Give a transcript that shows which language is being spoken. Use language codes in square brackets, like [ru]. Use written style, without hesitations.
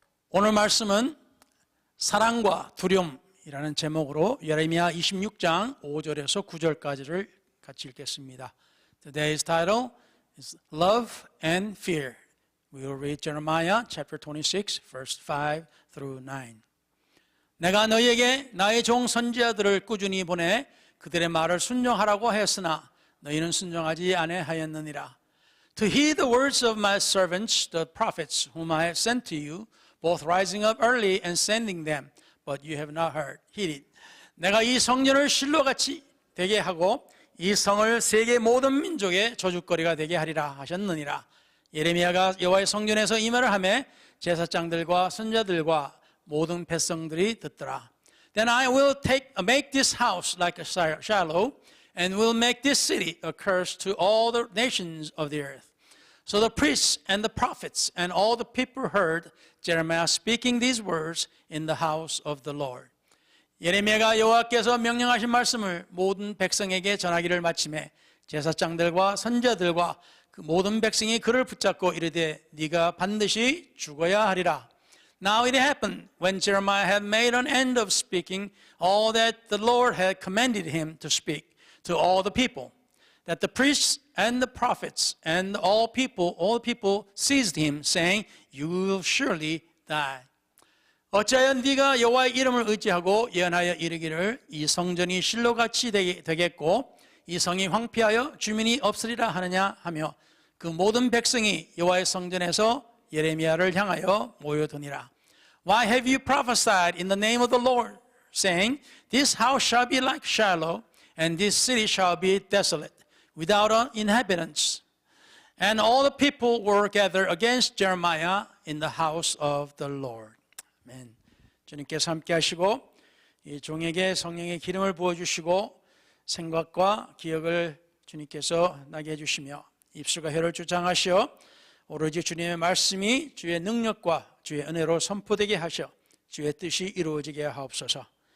[ko] 오늘 말씀은 사랑과 두려움이라는 제목으로 예레미야 26장 5절에서 9절까지를 같이 읽겠습니다. [en] Today's title is Love and Fear. We will read Jeremiah chapter 26, verse 5 through 9. [ko] 내가 너희에게 나의 종 선지자들을 꾸준히 보내 그들의 말을 순종하라고 했으나 너희는 순종하지 아니하였느니라. [en] To heed the words of my servants, the prophets, whom I have sent to you, both rising up early and sending them, but you have not heeded. [ko] 내가 이 성전을 실로같이 되게 하고 이 성을 세계 모든 민족의 조죽거리가 되게 하리라 하셨느니라. 예레미야가 여호와의 성전에서 이 말을 하매 제사장들과 선지자들과 모든 백성들이 듣더라. [en] Then I will make this house like a Shiloh, and will make this city a curse to all the nations of the earth. So the priests and the prophets and all the people heard Jeremiah speaking these words in the house of the Lord. [ko] 예레미야가 여호와께서 명령하신 말씀을 모든 백성에게 전하기를 마치매 제사장들과 선지자들과 그 모든 백성이 그를 붙잡고 이르되 네가 반드시 죽어야 하리라. [en] Now it happened when Jeremiah had made an end of speaking all that the Lord had commanded him to speak to all the people, that the priests and the prophets and all people seized him, saying, You will surely die. [ko] 어찌하여 네가 여호와의 이름을 의지하고 예언하여 이르기를 이 성전이 실로같이 되겠고 이 성이 황폐하여 주민이 없으리라 하느냐 하며 그 모든 백성이 여호와의 성전에서 예레미야를 향하여 모여드니라. [en] Why have you prophesied in the name of the Lord, saying, This house shall be like Shiloh, and this city shall be desolate, without inhabitants? And all the people were gathered against Jeremiah in the house of the Lord. [ko] 아멘. 주님께서 함께 하시고 이 종에게 성령의 기름을 부어주시고 생각과 기억을 주님께서 나게 해주시며 입술과 혀를 주장하시어 오로지 주님의 말씀이 주의 능력과 주의 은혜로 선포되게 하셔 주의 뜻이 이루어지게 하옵소서.